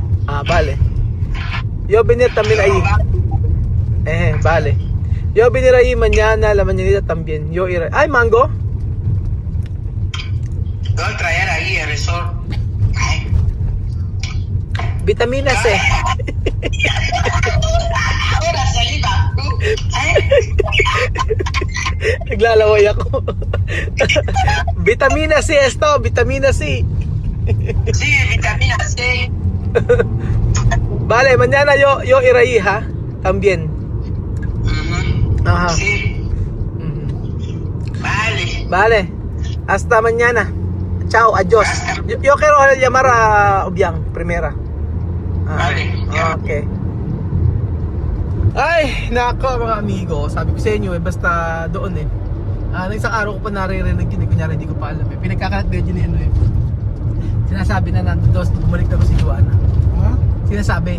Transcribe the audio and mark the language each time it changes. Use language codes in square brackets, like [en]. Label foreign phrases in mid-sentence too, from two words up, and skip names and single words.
[es] Ah, vale. Yo venir también ahí. Vale. Yo venir ahí mañana, la mañanita también. Yo iré. ¡Ay, mango! Yo voy a traer ahí el resort. Ay. Vitamina C. Ahora saliva. Ay. [tl] Naglalaway ako. [es] Vitamina C esto, vitamina C. Sí, vitamina C. Vale, mañana yo iré ahí, ¿ha? También. Ajá. Sí. Ujú. Vale. Vale. Hasta mañana. Chao, adiós. Yo quiero llamar a Obiang primera. Vale. [tl] Okay. Ay, nako mga amigo. Sabi ko sa inyo basta doon nang isang araw ko pa naririnig yun kunyari hindi ko pa alam pinagkakalat din yun sinasabi na nandun doon bumalik na rin si Joanna. Ha? Sinasabi